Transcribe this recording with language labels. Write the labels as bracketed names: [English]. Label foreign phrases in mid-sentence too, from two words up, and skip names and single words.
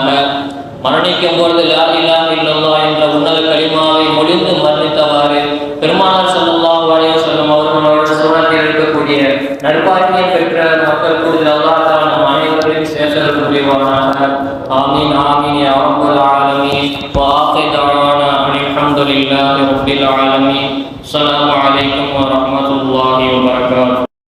[Tamil] மரணிக்கும் பொழுது [Arabic] لا إله إلا الله [Tamil] என்ற உன்னத கலிமாவை மொழிந்து மரணித்தவாறு பெருமானார் [Arabic] صلى الله عليه وسلم [Tamil] அவர்களோட சூழலில் இருக்கக்கூடிய நற்பாக்கியம் பெற்ற மக்கள் கூடுதல் அல்லாஹ் தஆலா நம் அனைவரையும் சேர்த்தருள் புரிவானாக. [Arabic] آمين آمين يا رب العالمين. وآخر دعوانا أن الحمد لله رب العالمين. السلام عليكم ورحمة الله وبركاته.